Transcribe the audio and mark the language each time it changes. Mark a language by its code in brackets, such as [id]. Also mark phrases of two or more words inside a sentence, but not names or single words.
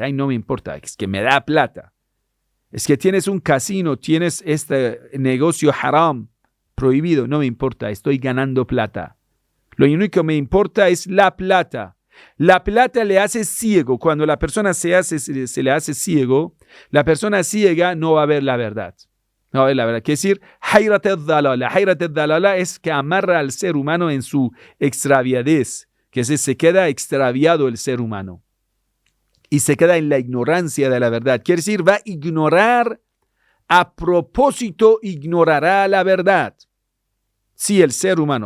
[es] Ay, no me importa, es que me da plata. Es que tienes un casino, tienes este negocio haram, prohibido, no me importa, estoy ganando plata. Lo único que me importa es la plata. La plata le hace ciego. Cuando la persona se le hace ciego, la persona ciega no va a ver la verdad. No va a ver la verdad. Quiere decir, [ar] حيرة الضلالة. حيرة الضلالة [es] es que amarra al ser humano en su extraviadez, que se queda extraviado el ser humano. Y se queda en la ignorancia de la verdad. Quiere decir, va a ignorar, a propósito ignorará la verdad. Sí, el ser humano.